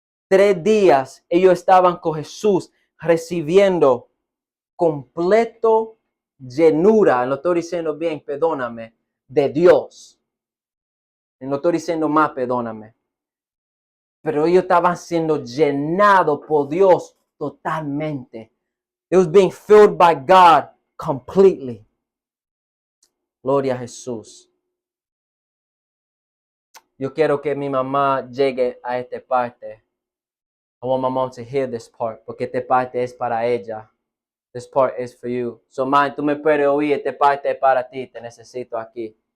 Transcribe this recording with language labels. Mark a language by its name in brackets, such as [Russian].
[Spanish] 3 días, ellos estaban con Jesús, recibiendo completo llenura, lo estoy diciendo bien, perdóname, de Dios. Y no estoy diciendo más, perdóname. Pero ellos estaban siendo llenados por Dios totalmente. [English] It was being filled by God completely. [Spanish] Gloria a Jesús. Yo quiero que mi mamá llegue a esta parte. [English] I want my mom to hear this part, [Spanish] porque esta parte es para ella. [English] This part is for you. [Spanish] So, man, tú me puedes oír, esta parte es para ti, te necesito aquí.